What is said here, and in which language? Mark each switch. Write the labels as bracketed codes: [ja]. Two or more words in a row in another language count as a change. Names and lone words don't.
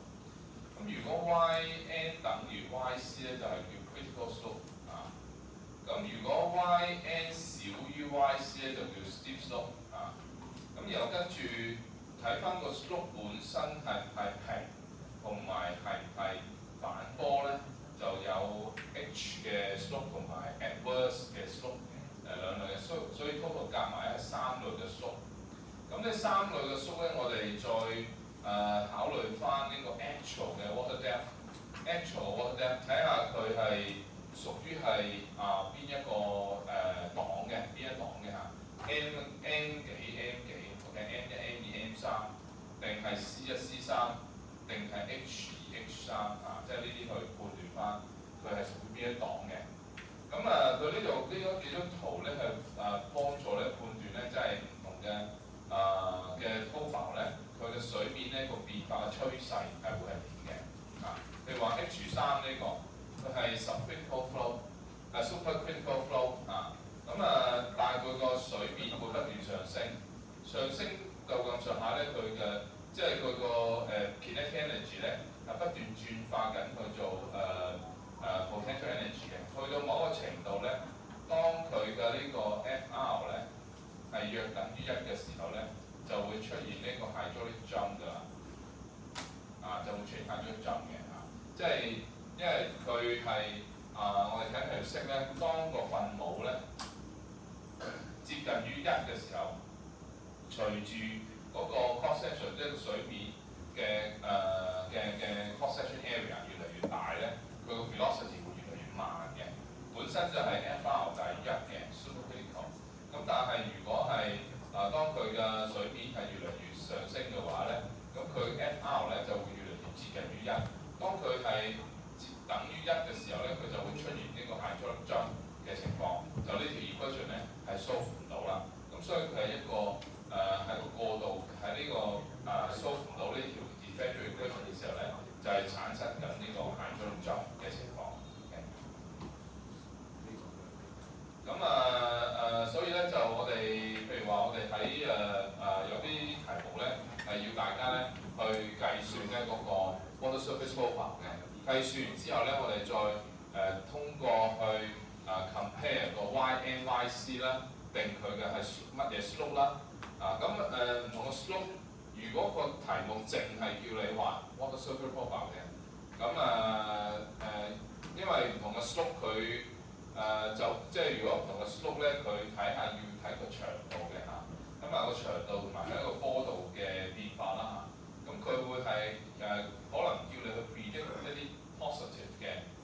[yue] 咁如果 Yn 等於 Yc 咧就係叫 [en] critical slope [yue] 咁如果 Yn 少於 Yc 咧就叫 [en] steep slope [yue] 咁然後跟住睇翻個 slope 本身係唔係平，同埋係唔係反波咧，就有 H 嘅 slope 同埋 adverse 嘅 slope 兩類嘅 slope， 所以 total 夾埋係3類嘅 slope。咁呢3類嘅 slope 咧，我哋再考慮翻呢個 actual 嘅 [en] water depth， actual water depth [yue] 睇下佢係屬於係邊一個檔嘅，邊一檔嘅嚇 M 幾 OK M 1 M 2 M 3定係 C 1 C 3定係 H 2 H 3即係呢啲去判斷翻佢係屬於邊一檔嘅。咁佢呢度幾張圖咧係幫助咧判斷咧，即係唔同嘅 profile 咧，佢嘅水面咧個變化嘅趨勢係會係點嘅譬如話 H 3呢個，佢係 [en] subcritical flow、 supercritical flow [yue] 但係佢個水面會不斷上升到咁上下咧，佢嘅即係佢個 [en] kinetic energy [yue] 咧係不斷轉化緊去做 [en] potential energy [yue] 嘅，去到某一個程度咧，當佢嘅呢個 Fr 咧係約等於1嘅時候咧，就會出現呢個 [en] hydraulic jump [yue] 㗎啦，就會出現 [en] hydraulic jump [yue] 嘅即係因為佢係我哋睇條式咧，當個分母咧接近於1嘅時候，隨住嗰個 [en] cross section [yue] 即係個水面嘅 [en] cross section area [yue] 越嚟越大咧，佢個 velocity 會越嚟越慢嘅。本身就係 Fr 大於1嘅 supercritical。咁但係如果係當佢嘅水面係越嚟越上升嘅話咧，咁佢 Fr 咧就會越嚟越接近於1。當佢係等於1嘅時候咧，佢就會出現呢個 [en] hydraulic jump [yue] 嘅情況，就呢條 equation 咧係 solve 唔到啦。咁所以佢係一個係個過渡喺呢個solve 唔到呢條 [en] differential equation [yue] 嘅時候咧，就係產生緊呢個 [en] hydraulic jump [yue] 嘅情況。咁所以咧就我哋譬如話我哋喺有啲題目咧係要大家咧去計算咧嗰個 [en] water surface profile [yue] 嘅，計算完之後咧我哋再通過去compare 個 YNYC 啦，定佢嘅係乜嘢 slope 啦。唔同嘅 slope， 如果個題目淨係叫你畫 [en] water surface profile [yue] 嘅，因為唔同嘅 slope 佢就即係如果唔同嘅 slope 咧，佢睇下要睇個長度嘅個長度同埋一個坡度嘅變化啦咁佢會係可能叫你去 predict 一啲 positive 嘅